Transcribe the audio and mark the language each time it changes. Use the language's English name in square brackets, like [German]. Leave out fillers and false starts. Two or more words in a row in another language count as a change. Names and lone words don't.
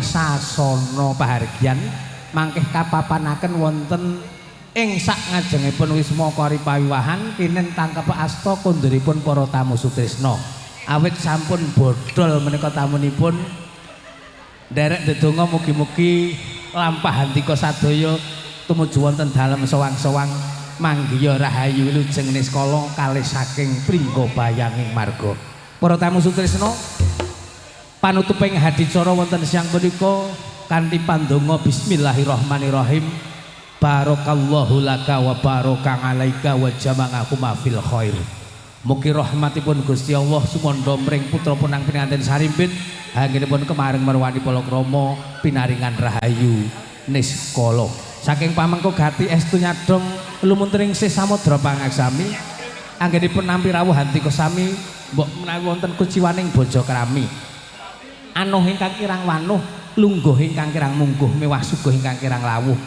[Javanese] sasana pahargyan mangkih kapapanaken wonten ing sak ngajengipun Wisma Kori Pawiwahan kinen tangkep asta kondoripun para tamu sutresna awit sampun bodol menika tamunipun nderek ndedonga mugi-mugi lampah antika sadaya tumuju wonten dalem sowang-sowang manggiya rahayu wilujeng niskala kalih saking pringga bayanging marga. Para tamu sutresna panutuping hadicara wonten siang punika kanthi pandonga bismillahirrahmanirrahim. [Arabic] بارك الله لك وبارك عليك وجمعكم في الخير. [Javanese] Mugi rahmatipun Gusti Allah sumandha mring putra punang pinanganten sarimbit anggenipun kemareng marwani palakrama pinaringan rahayu niskala. Saking pamengko gati estu nyadong lumunturing sih samudra pangaksami anggenipun nampi rawuh hantika sami mbok menawi wonten kuciwaning bojo krami anuh ingkang kirang wanuh lungguh ingkang kirang mungguh mewah suguh ingkang kirang lawuh